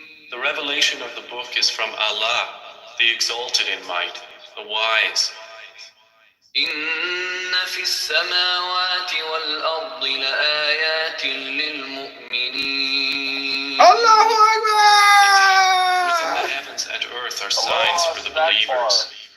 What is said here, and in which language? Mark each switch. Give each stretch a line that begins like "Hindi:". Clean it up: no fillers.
English: The revelation of the book is from Allah, the exalted in might, the wise.
Arabic: إن في السماوات والأرض لآيات للمؤمنين. Allahu Akbar!
English: Within the heavens and earth are signs for the believers.